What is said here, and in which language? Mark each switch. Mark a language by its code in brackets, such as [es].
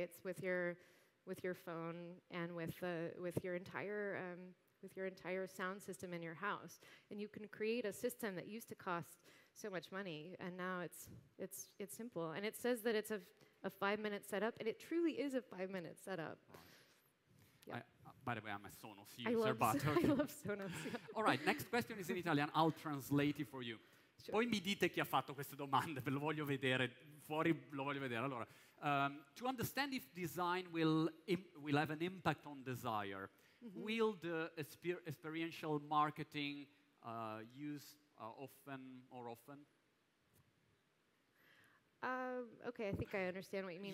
[en] It's with your phone and with your entire sound system in your house, and you can create a system that used to cost so much money, and now it's simple. And it says that it's a 5-minute setup, and it truly is a 5-minute setup. Yeah. By the way, I'm a Sonos user, but okay. I love Sonos. Yeah. All right, next question is in Italian. I'll translate it for you. Sure. [it] Poi mi dite chi ha fatto queste domande, ve lo voglio vedere, fuori lo voglio vedere. [en] Allora, to understand if design will have an impact on desire, will the experiential marketing use often? Okay, I think I understand what you mean.